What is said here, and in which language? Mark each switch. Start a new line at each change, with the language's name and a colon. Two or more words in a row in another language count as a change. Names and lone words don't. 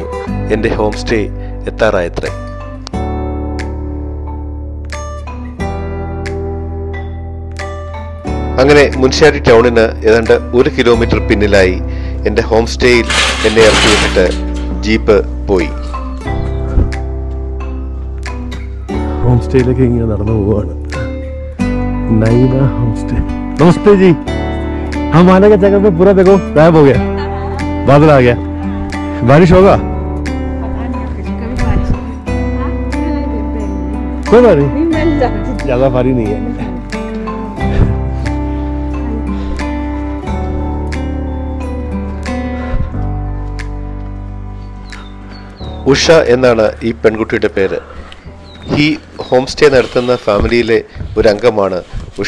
Malayalam: എൻ്റെ ഹോം സ്റ്റേ എത്താറായത്രേ. അങ്ങനെ മുൻഷിയാരി ടൗണിന് ഏതാണ്ട് 1 കിലോമീറ്റർ പിന്നിലായി എൻ്റെ ഹോം സ്റ്റേയിൽ എന്നെ ഇറക്കി വിട്ടിട്ട് ജീപ്പ് പോയി. ഹോം സ്റ്റേ ലേക്ക് इങ്ങനെ നടന്നു പോവാണ്.
Hindi: नैना होम स्टे. नमस्ते जी. हम आने के जगह पे पूरा देखो गायब हो गया, बादल आ गया. बारिश होगा? कोई बात नहीं, ज्यादा भारी नहीं है.
Malayalam: ഉഷ എന്നാണ് ഈ പെൺകുട്ടിയുടെ പേര്. ഈ ഹോം സ്റ്റേ നടത്തുന്ന ഫാമിലിയിലെ ഒരു അംഗമാണ് ഉഷ.